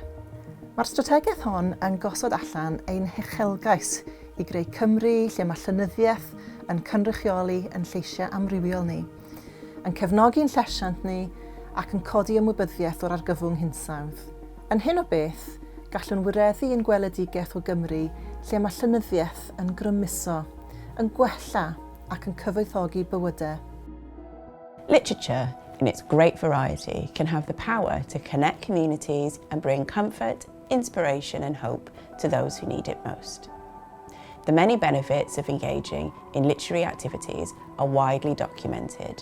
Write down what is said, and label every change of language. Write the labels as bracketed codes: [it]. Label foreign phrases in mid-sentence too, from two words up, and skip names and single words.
[cy] Mae'r strategaeth hon yn gosod allan ein hechelgais i greu Cymru lle mae llenyddiaeth yn cynrychioli yn lleisiau amrywiol ni, yn cefnogi'n llesiant ni ac yn codi ymwybyddiaeth o'r argyfwng hinsawdd. Yn hyn o beth, gallwn wireddu ein gweledigaeth o Gymru lle mae llenyddiaeth yn grymuso, yn gwella ac yn cyfoethogi bywydau. [en] Literature, in its great variety, can have the power to connect communities and bring comfort, inspiration and hope to those who need it most. The many benefits of engaging in literary activities are widely documented.